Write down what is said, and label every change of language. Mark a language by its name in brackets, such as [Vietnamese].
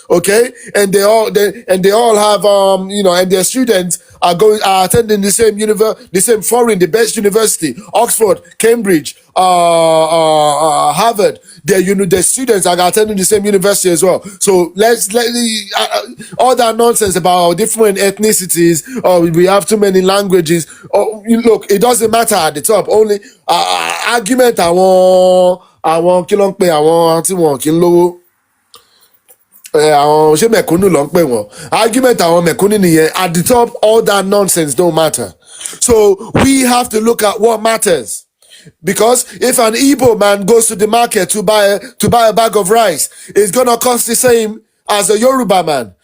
[English] Okay, and they all have and their students are attending the same the best university, Oxford, Cambridge, Harvard. Their students are attending the same university as well. So let's all that nonsense about different ethnicities, or we have too many languages. Look, it doesn't matter at the top. Only argument [Yoruba] àwọn kí ló ń pè àwọn tí wọn kì í lówó. Ṣé mẹ̀kúnnù ló ń pè wọ́n? Argument àwọn mẹ̀kúnnù nìyẹn. [English] At the top, all that nonsense don't matter. So we have to look at what matters. Because if an Igbo man goes to the market to buy a bag of rice, it's gonna cost the same as a Yoruba man.